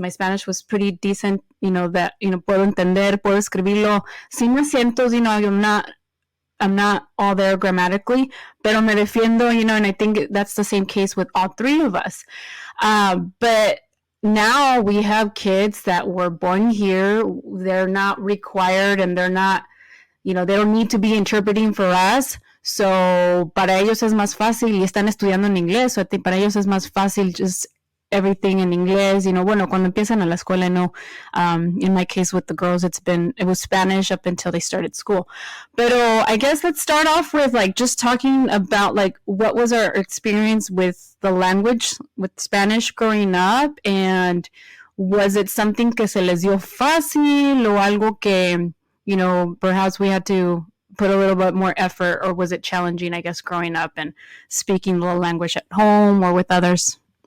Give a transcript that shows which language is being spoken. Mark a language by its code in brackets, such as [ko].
[en] My Spanish was pretty decent, [es] puedo entender, puedo escribirlo sin acentos, [en] I'm not all there grammatically, [es] pero me defiendo, [en] and I think that's the same case with all three of us. But now we have kids that were born here. They're not required, and they're not, they don't need to be interpreting for us. So [es] para ellos es más fácil, y están estudiando en inglés, [en] so [es] para ellos es más fácil [en] just everything in English, [es] bueno, cuando empiezan a la escuela, [en] I know, in my case with the girls, it was Spanish up until they started school. But I guess let's start off with like just talking about like what was our experience with the language, with Spanish growing up, and was it something [es] que se les dio fácil o algo que, [en] perhaps we had to put a little bit more effort, or was it challenging, I guess, growing up and speaking the language at home or with others?